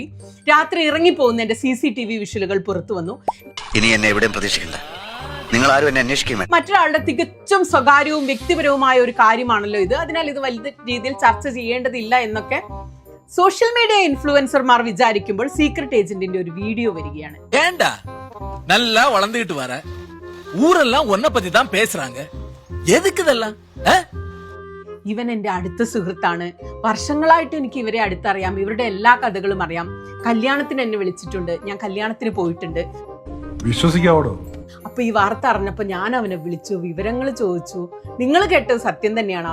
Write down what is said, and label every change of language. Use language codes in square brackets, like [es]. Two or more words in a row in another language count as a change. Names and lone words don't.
[ml] രാത്രി ഇറങ്ങിപ്പോകുന്നതിന്റെ CCTV വിഷ്വലുകൾ പുറത്തു വന്നു. ഇനി എന്നെ എവിടെയും പ്രതീക്ഷിക്കില്ല. നിങ്ങൾ ആരും എന്നെ അന്വേഷിക്കും. മറ്റൊരാളുടെ തികച്ചും സ്വകാര്യവും വ്യക്തിപരവുമായ ഒരു കാര്യമാണല്ലോ ഇത്. അതിനാൽ ഇത് വലിയ രീതിയിൽ ചർച്ച ചെയ്യേണ്ടതില്ല എന്നൊക്കെ [en] social media influencers [ml] വിചാരിക്കുമ്പോൾ സീക്രട്ട് ഏജന്റിന്റെ ഒരു വീഡിയോ വരികയാണ്. [ta] ஏண்டா நல்லா வளர்ந்துகிட்டு வர ஊரெல்லாம் உன்னை பத்தி தான் பேசுறாங்க. எதுக்கு இதெல்லாம்? [ml] ഇവൻ എന്റെ അടുത്ത സുഹൃത്താണ്. വർഷങ്ങളായിട്ട് എനിക്ക് ഇവരെ അടുത്തറിയാം. ഇവരുടെ എല്ലാ കഥകളും അറിയാം. കല്യാണത്തിന് എന്നെ വിളിച്ചിട്ടുണ്ട്. ഞാൻ കല്യാണത്തിന് പോയിട്ടുണ്ട്. വിശ്വസിക്കാവോ? അപ്പൊ ഈ വാർത്ത അറിഞ്ഞപ്പോ ഞാൻ അവനെ വിളിച്ചു, വിവരങ്ങൾ ചോദിച്ചു. നിങ്ങൾ കേട്ടത് സത്യം തന്നെയാണ്.